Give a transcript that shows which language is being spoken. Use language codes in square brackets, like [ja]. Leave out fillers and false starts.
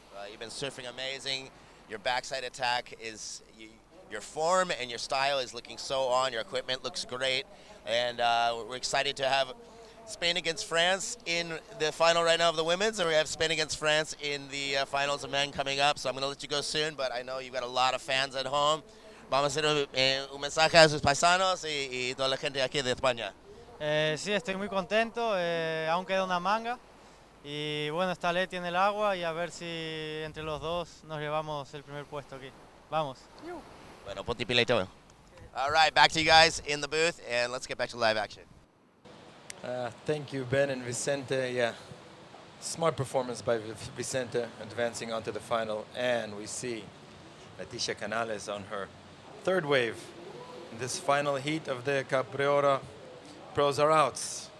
[en] You've been surfing amazing. Your backside attack is, your form and your style is looking so on. Your equipment looks great. And we're excited to have Spain against France in the final right now of the women's, and we have Spain against France in the finals of men coming up. So I'm going to let you go soon, but I know you've got a lot of fans at home. [es] Vamos a hacer un mensaje a sus paisanos y toda la gente aquí de España. Sí, estoy muy contento. Aún queda una manga. Y bueno, está Leti en el agua y a ver si entre los dos nos llevamos el primer puesto aquí. Vamos. Bueno, ponte pila y todo. [en] All right, back to you guys in the booth, and let's get back to live action. Thank you, Ben and Vicente. Yeah, smart performance by Vicente, advancing onto the final. And we see Leticia Canales on her third wave in this final heat of the Cabreiroá Pro Zarautz.